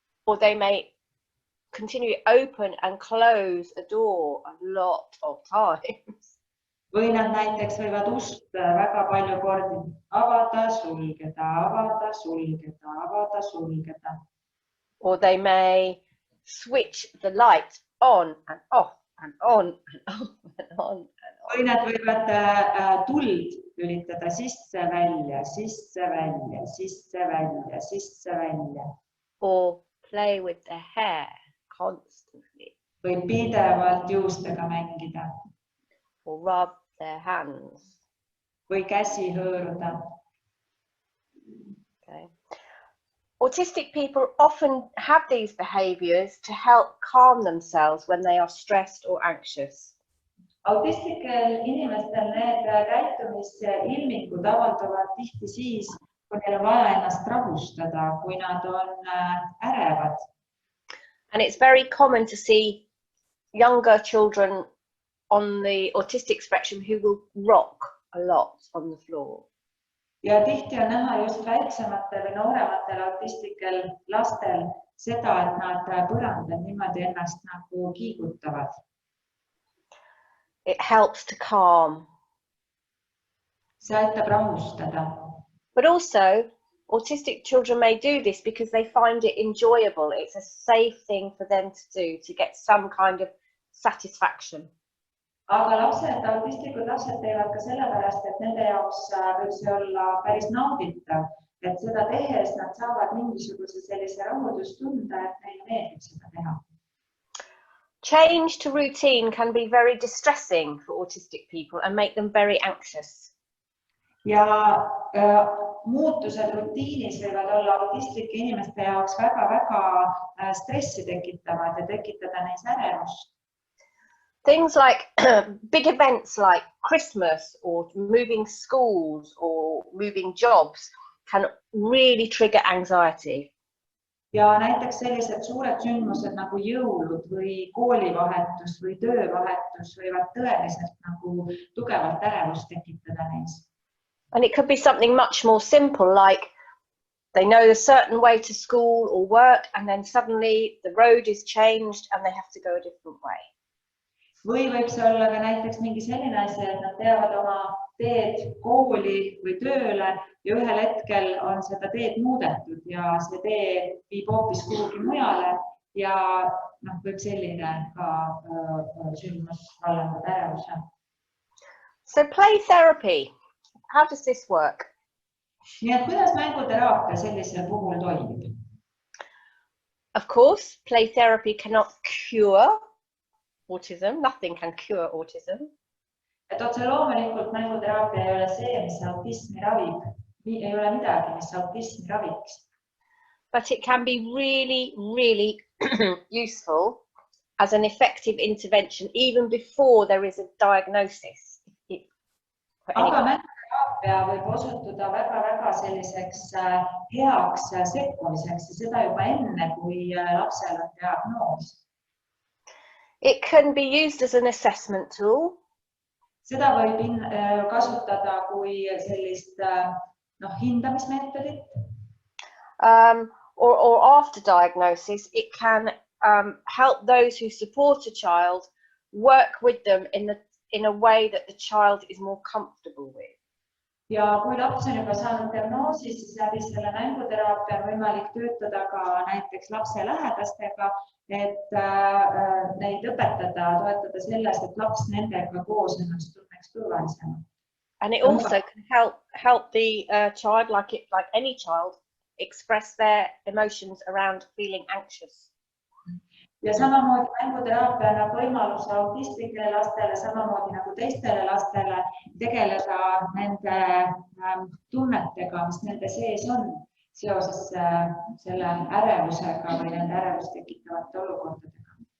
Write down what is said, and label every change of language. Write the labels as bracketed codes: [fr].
[en] Or they may continually open and close a door a lot of times. [et] Või nad näiteks võivad ust väga palju kordi avada, sulgeda, avada, sulgeda, avada, sulgeda. [en] Or they may switch the light on and off. And on and on and on and on. [et] Või nad võivad tuld lülitada sisse, välja, sisse, välja, sisse, välja, sisse, välja. [en] Or play with their hair constantly. [et] Või pidevalt juustega mängida. [en] Or rub their hands. [et] Või käsi hõõruda. [en] Okay. Autistic people often have these behaviors to help calm themselves when they are stressed or anxious. [et] Autistlikel inimestel need käitumisilmingud avalduvad tihti siis, kui neil on vaja ennast rahustada, kui nad on ärevad. [en] And it's very common to see younger children on the autistic spectrum who will rock a lot on the floor. [et] Ja tihti on näha just väiksematel või noorematel autistlikel lastel seda, et nad põrandal niimoodi ennast nagu kiigutavad. [en] It helps to calm. [et] See aitab rahustada. [en] But also, autistic children may do this because they find it enjoyable. It's a safe thing for them to do to get some kind of satisfaction. [et] Aga autistlikud lapsed teevad ka sellepärast, et nende jaoks võib see olla päris nauditav, et seda tehes nad saavad mingisuguse sellise rahuldustunde, et neile meeldib seda teha. [en] Change to routine can be very distressing for autistic people and make them very anxious. [et] Ja muutused rutiinis võivad olla autistlike inimeste jaoks väga stressi tekitavad ja tekitada neis ärevust. [en] Things like big events like Christmas or moving schools or moving jobs can really trigger anxiety. [et] Ja näiteks sellised suured sündmused nagu jõulud või koolivahetus või töövahetus võivad tõeliselt nagu tugevalt ärevust tekitada neis. [en] And it could be something much more simple, like they know a certain way to school or work, and then suddenly the road is changed and they have to go a different way. [et] Või võib see olla ka näiteks mingi selline asi, et nad teavad oma teed kooli või tööle ja ühel hetkel on seda teed muudetud ja see tee viib hoopis kuhugi mujale ja võib selline ka sündmus vallandada ärevuse. [en] So play therapy, how does this work? [et] Nii et kuidas mänguteraapia sellisel puhul toimib? [en] Of course, play therapy cannot cure autism. Nothing can cure autism. [et] Et otse loomulikult mänguteraapia ei ole see, mis autismi ravib. Ei ole midagi, mis autismi raviks. [en] But it can be really, really useful as an effective intervention even before there is a diagnosis. [et] Aga mänguteraapia võib osutuda väga selliseks heaks sekkumiseks ja seda juba enne, kui lapsel on diagnoos. [en] It can be used as an assessment tool. [et] Seda võib kasutada kui sellist hindamismeetodit. [en] Or after diagnosis, it can help those who support a child work with them in a way that the child is more comfortable with. [et] Ja kui laps on juba saanud diagnoosi, siis läbi selle mänguteraapia on võimalik töötada ka näiteks lapse lähedastega, et neid õpetada, toetada selles, et laps nendega koos ennast tunneks turvalisema. [en] And it also can help the child, like any child, express their emotions around feeling anxious. [et] Ja samamoodi mänguteraapia annab võimaluse autistlikele lastele, samamoodi nagu teistele lastele, tegeleda nende tunnetega, mis nende sees on seoses selle ärevusega või nende ärevust tekitavate olukordadega.